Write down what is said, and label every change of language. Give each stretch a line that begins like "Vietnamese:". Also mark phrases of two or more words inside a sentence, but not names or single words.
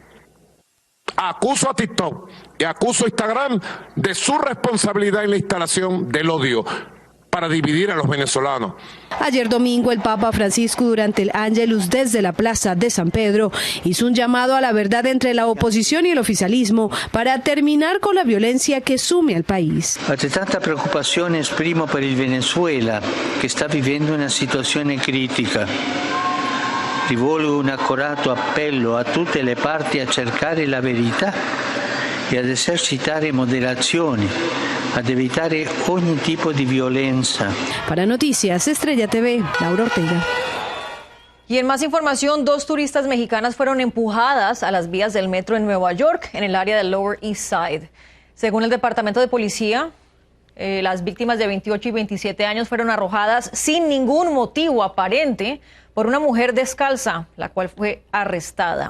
Spanish: Acuso a TikTok y acuso a Instagram de su responsabilidad en la instalación del odio para dividir a los venezolanos. Ayer domingo, el Papa Francisco, durante el Ángelus desde la Plaza de San Pedro, hizo un llamado a la verdad entre la oposición y el oficialismo para terminar con la violencia que sume al país.
Italian: Ante tanta preoccupazione esprimo per il Venezuela, che sta vivendo una situazione critica. Rivolgo un accorato appello a tutte le parti a cercare la verità e ad esercitare moderazione, ad evitare ogni tipo di violenza.
Spanish: Para Noticias Estrella TV, Laura Ortega. Y en más información, 2 turistas mexicanas fueron empujadas a las vías del metro en Nueva York, en el área del Lower East Side. Según el Departamento de Policía, las víctimas de 28 y 27 años fueron arrojadas sin ningún motivo aparente por una mujer descalza, la cual fue arrestada.